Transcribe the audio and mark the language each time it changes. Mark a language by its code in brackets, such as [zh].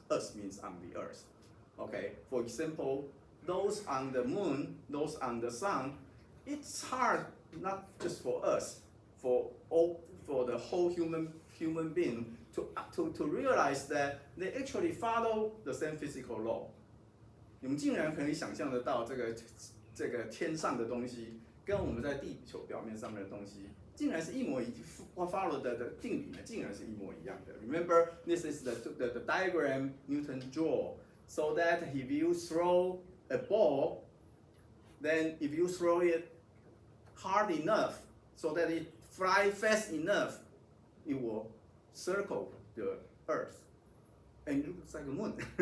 [en] Us means on the earth. Okay, for example, those on the moon, those on the sun, it's hard not just for us, for the whole human being to realize that they actually follow the same physical law. [zh] 你们竟然可以想象得到这个天上的东西跟我们在地球表面上面的东西，竟然是一模一样 ，follow 的定理呢，竟然是一模一样的。 [en] Remember, this is the diagram Newton drew, so that if you throw a ball, then if you throw it hard enough, so that it fly fast enough, it will circle the Earth, and it looks like a moon.